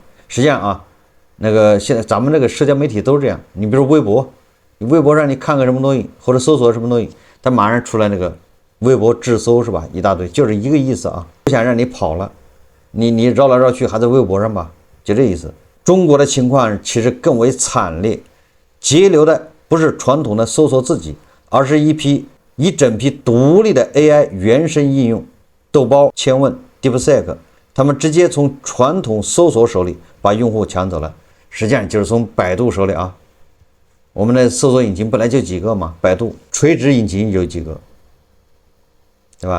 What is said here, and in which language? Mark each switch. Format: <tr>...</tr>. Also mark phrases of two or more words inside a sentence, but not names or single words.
<zh>實際上現在咱們這個社交媒體都是這樣，你比如微博，你微博上你看個什麼東西或者搜索什麼東西，它馬上出來那個微博自搜是吧？一大堆，就是一個意思不想讓你跑了，你繞來繞去還在微博上吧，就這意思。中國的情況其實更為慘烈，截流的不是傳統的搜索自己，而是一整批獨立的 AI 原生應用，豆包、千問、DeepSeek， 他們直接從傳統搜索手裡把用戶搶走了。實際上就是從百度手裡我們的搜索引擎本來就幾個嘛，百度垂直引擎有幾個，對吧？</zh>